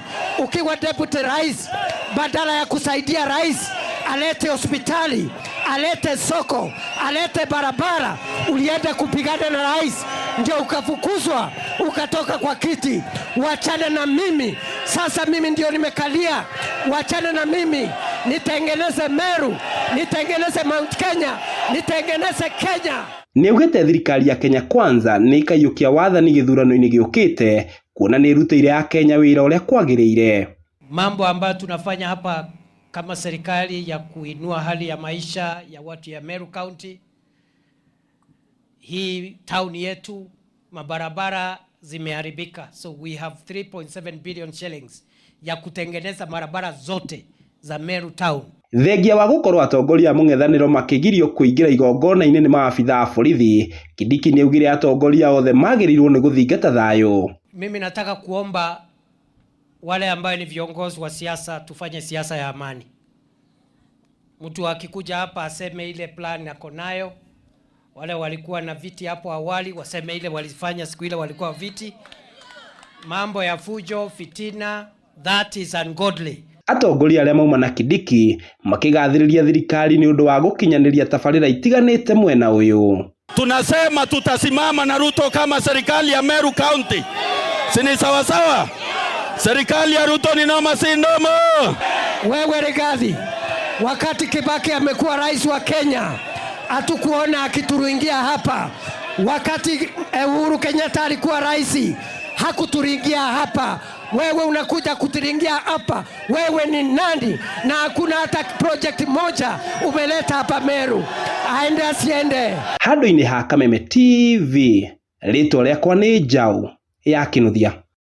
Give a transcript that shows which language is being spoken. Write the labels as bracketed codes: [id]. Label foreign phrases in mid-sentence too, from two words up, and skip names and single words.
[sw] Ukiwa deputy rais, badala ya kusaidia rais alete hospitali, alete soko, alete barabara, ulienda kupigana na rais, ndio ukafukuzwa, ukatoka kwa kiti. Wachana na mimi. Sasa mimi ndio nimekalia. Wachana na mimi. Nitengeneze Meru, nitengeneze Mount Kenya, nitengeneze Kenya. [ki] Niugite thirikari ya Kenya Kwanza ni ikayukia wathani githurano-ini giukite kuona ni irutire ya Kenya wira uria kwagiriire. [sw] Mambo ambayo tunafanya hapa kama serikali ya kuinua hali ya maisha ya watu ya Meru County. Hii town yetu mabarabara zimeharibika, [en] so we have 3.7 billion shillings [sw] ya kutengeneza barabara zote za Meru town. [ki] Thengia wa gukorwo atongoria mung'ethaniro makigirio kuingira igongona-ini ni maabitha a borithi, Kindiki ni augire atongoria othe magirirwo ni guthingata thayo. [sw] Mimi nataka kuomba wale ambao ni viongozi wa siasa tufanye siasa ya amani. Mtu akikuja hapa aseme ile plan yako nayo. Wale walikuwa na viti hapo awali waseme ile walifanya siku ile walikuwa viti. Mambo ya fujo, fitina, [en] that is ungodly. [ki] Atongoria aria mauma na Kindiki makigathiriria thirikari ni undu wa gukinyaniria tabarira itiganite mwena uyu. [sw] Tunasema tutasimama na Ruto kama serikali ya Meru County. Sini sawa sawa? Serikali ya Ruto ni noma si ndomo. Wewe Rigathi, wakati Kibaki amekuwa rais wa Kenya, hatukuona akituringia hapa. Wakati Uhuru Kenyatta alikuwa rais, hakuturingia hapa. Wewe unakuja kuturingia hapa. Wewe ni nani? Na hakuna hata project moja umeleta hapa Meru. Aende asiende. [ki] Handũ-inĩ ha Kameme TV, rĩtwa rĩakwa nĩ Njau ya Kinuthia.